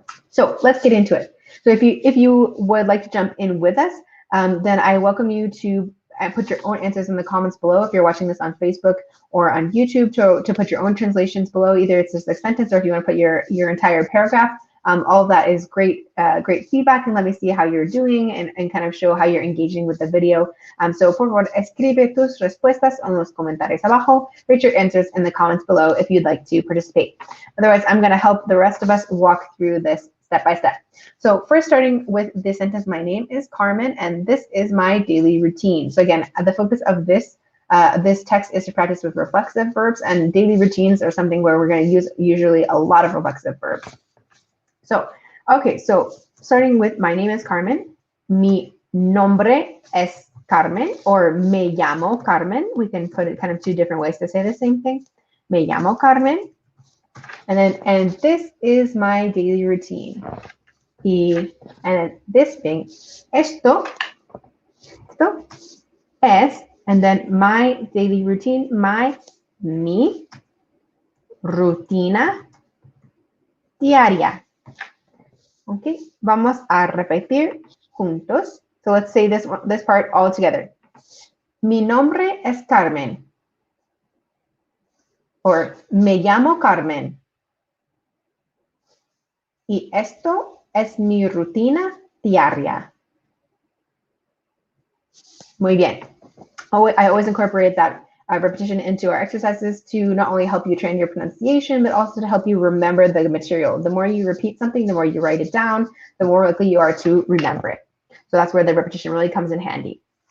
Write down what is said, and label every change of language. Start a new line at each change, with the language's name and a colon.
English: So let's get into it. So if you would like to jump in with us, then I welcome you to put your own answers in the comments below. If you're watching this on Facebook or on YouTube, to put your own translations below. Either it's just a sentence, or if you want to put your entire paragraph. All of that is great feedback, and let me see how you're doing and kind of show how you're engaging with the video.
Spanish: So por favor, escribe tus respuestas en los comentarios abajo.
English: Write your answers in the comments below if you'd like to participate. Otherwise, I'm going to help the rest of us walk through this step by step. So first, starting with this sentence, my name is Carmen, and this is my daily routine. So again, the focus of this text is to practice with reflexive verbs, and daily routines are something where we're going to use usually a lot of reflexive verbs. So, okay, so starting with my name is Carmen.
Spanish: Mi nombre es Carmen, or me llamo Carmen.
English: We can put it kind of two different ways to say the same thing.
Spanish: Me llamo Carmen.
English: And this is my daily routine. And this thing,
Spanish: esto es,
English: and then my daily routine,
Spanish: mi rutina diaria. Okay, vamos a repetir juntos.
English: So let's say this part all together.
Spanish: Mi nombre es Carmen. Or me llamo Carmen. Y esto es mi rutina diaria. Muy bien.
English: I always incorporate that repetition into our exercises to not only help you train your pronunciation, but also to help you remember the material. The more you repeat something, the more you write it down, the more likely you are to remember it. So that's where the repetition really comes in handy.